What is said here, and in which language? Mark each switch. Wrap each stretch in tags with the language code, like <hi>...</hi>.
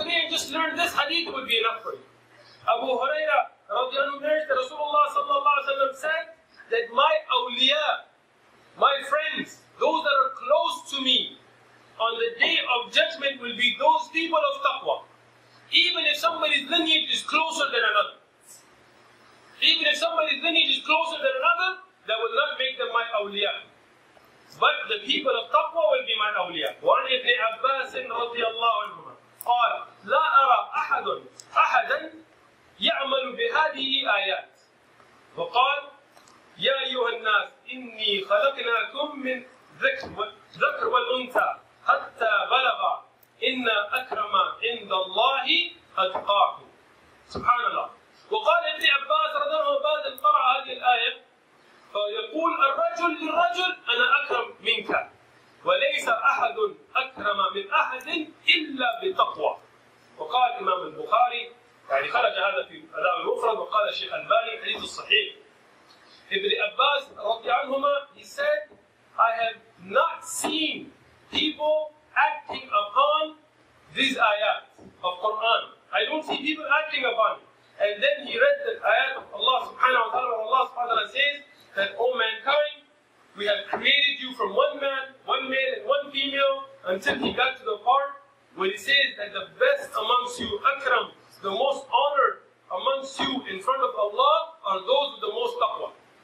<en>just learn this hadith, it would be enough for you. Abu Hurairah radiallahu anhu narrates that Rasulullah sallallahu alaihi wasallam said that my awliya, my friends, those that are close to me on the day of judgment will be those people of taqwa. Even if somebody's lineage is closer than another. Even if somebody's lineage is closer than another, that will not make them my awliya. But the people of taqwa will be my awliya.</en> <ar>وعن ابن عباس رضي الله عنهما قال لا أرى أحدا يعمل بهذه آيات وقال يا أيها الناس إني خلقناكم من ذكر والأنثى حتى بلغ إن أكرم عند الله أتقاكم. سبحان الله. وقال ابن عباس رضي الله عنه بعد أن قرأ هذه الآية فيقول الرجل للرجل أنا أكرم منك وليس أحد أكرم من أحد إلا بتقوى. وقال الإمام البخاري يعني خرج هذا في الأدب المفرد وقال الشيخ الباني حديث الصحيح.</ar> <en>Ibn Abbas رضي عنهما, he said, I have not seen people acting upon these ayat of Quran. I don't see people acting upon it. And then he read the ayat of Allah subhanahu wa ta'ala, where Allah subhanahu wa ta'ala says that, O mankind, we have created you from one man, one male and one female, until he got to the part where he says that the best amongst you, akram, the most honored amongst you in front of Allah are those with the most taqwa.</en>